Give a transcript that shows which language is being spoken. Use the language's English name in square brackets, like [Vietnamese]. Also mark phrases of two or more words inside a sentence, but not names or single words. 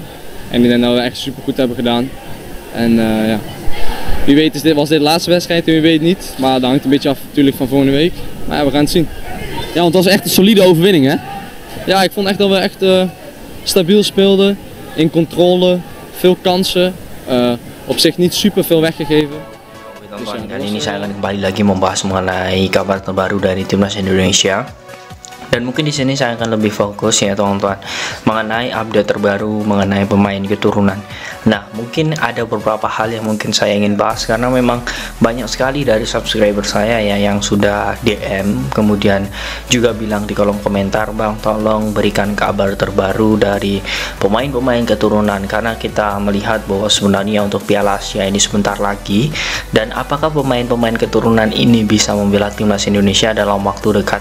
[Dutch] En ik denk dat we echt super goed hebben gedaan. En wie weet was dit de laatste wedstrijd en wie weet niet. Maar dat hangt een beetje af natuurlijk van volgende week. Maar ja, we gaan het zien. Ja, want het was echt een solide overwinning, hè? Ja, ik vond echt dat we echt stabiel speelden. In controle, veel kansen. Op zich niet super veel weggegeven. [Indonesian] Kali ini saya akan kembali lagi membahas mengenai kabar terbaru dari timnas Indonesia. Dan mungkin di sini saya akan lebih fokus ya teman-teman mengenai update terbaru mengenai pemain keturunan. Nah, mungkin ada beberapa hal yang mungkin saya ingin bahas karena memang banyak sekali dari subscriber saya ya yang sudah DM kemudian juga bilang di kolom komentar, "Bang, tolong berikan kabar terbaru dari pemain-pemain keturunan karena kita melihat bahwa sebenarnya untuk Piala Asia ini sebentar lagi dan apakah pemain-pemain keturunan ini bisa membela timnas Indonesia dalam waktu dekat."